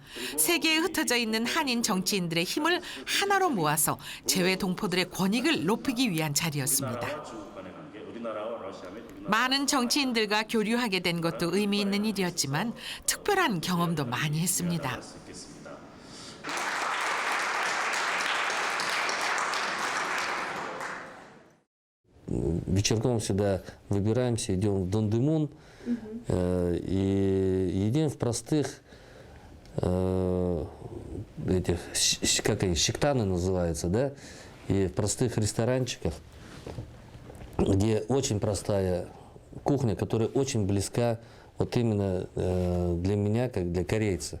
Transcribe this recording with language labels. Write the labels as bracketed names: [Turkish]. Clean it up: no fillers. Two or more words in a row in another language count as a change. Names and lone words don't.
[Korean] 세계에 흩어져 있는 한인 정치인들의 힘을 하나로 모아서 재외 동포들의 권익을 높이기 위한 자리였습니다. 많은 정치인들과 교류하게 된 것도 의미 있는 일이었지만 특별한 경험도 많이 했습니다. [Russian] Вечерком всегда выбираемся, идем в Дондымун и едем в простых этих, как они, шиктаны называются, да, и в простых ресторанчиках, где очень простая кухня, которая очень близка вот именно для меня, как для корейца.